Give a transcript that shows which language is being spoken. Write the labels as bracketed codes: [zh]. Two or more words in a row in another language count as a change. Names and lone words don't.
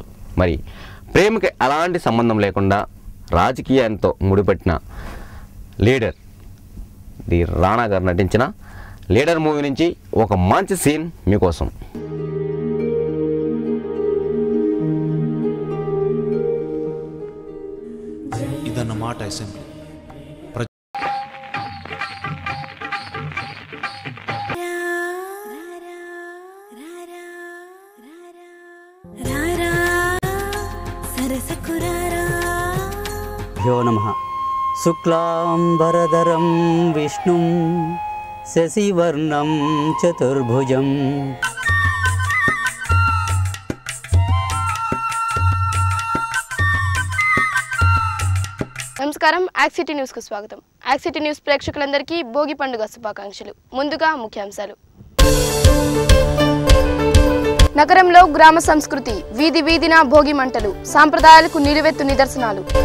[te] మరి ప్రేమకి అలాంటి సంబంధం లేకుండా రాజకీయాలతో ముడిపట్టిన లీడర్ ది రాణా గారు నటించిన లీడర్ మూవీ నుంచి ఒక మంచి సీన్ మీకోసం. ఇదన్నమాట అసెంబ్లీ. [sa] यो नमः शुक्लांबरधरं विष्णुं शशिवर्णं चतुर्भुजं. [te] నమస్కారం, యాక్సిటీ న్యూస్ కు స్వాగతం. యాక్సిటీ న్యూస్ ప్రేక్షకులందరికీ భోగి పండుగ శుభాకాంక్షలు. ముందుగా ముఖ్యాంశాలు. నగరంలో గ్రామ సంస్కృతి, వీధి వీధిన భోగి మంటలు, సాంప్రదాయాలకు నిలువెత్తు నిదర్శనాలు.